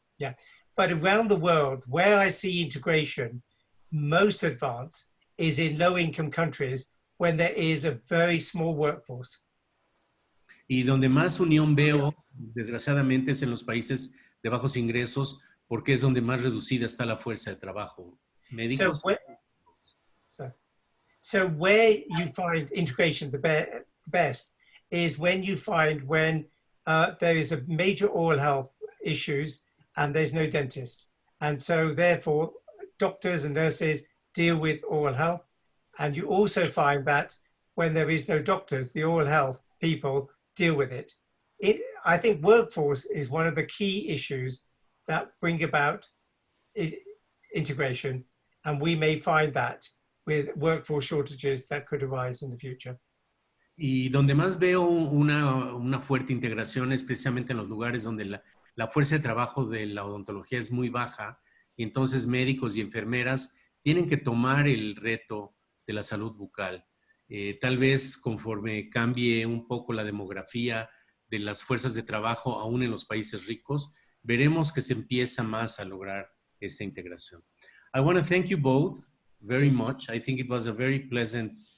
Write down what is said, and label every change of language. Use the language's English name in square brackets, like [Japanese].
[English] Yeah, but around the world, where I see integration most advanced is in low-income countries when there is a very small workforce. [Spanish] Y donde más unión veo, desgraciadamente, es en los países de bajos ingresos, porque es donde más reducida está la fuerza de trabajo. Médicos. [English] So where you find integration the best is when you find there is a major oral health issues and there's no dentist. And so therefore, doctors and nurses deal with oral health. And you also find that when there is no doctors, the oral health people deal with it. I think workforce is one of the key issues that bring about integration. And we may find that with workforce shortages that could arise in the future. [Spanish] Y donde más veo una fuerte integración es precisamente en los lugares donde la fuerza de trabajo de la odontología es muy baja, y entonces médicos y enfermeras tienen que tomar el reto de la salud bucal. Tal vez conforme cambie un poco la demografía de las fuerzas de trabajo, aún en los países ricos, veremos que se empieza más a lograr esta integración. [English] I want to thank you both very much. I think it was a very pleasant